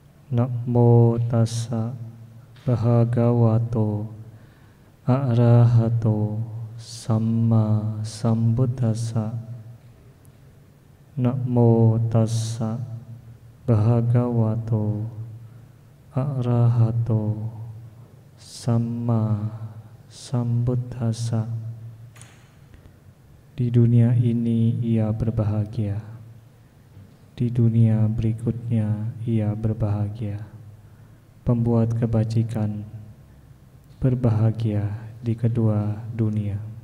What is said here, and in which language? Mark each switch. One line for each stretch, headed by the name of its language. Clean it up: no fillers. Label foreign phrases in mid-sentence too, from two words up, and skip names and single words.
Pali: Namo tassa bhagavato arahato samma sambuddhassa. Namo tassa bhagavato arahato samma sambuddhassa.
Indonesian: Di dunia ini ia berbahagia, di dunia berikutnya ia berbahagia. Pembuat kebajikan berbahagia di kedua dunia.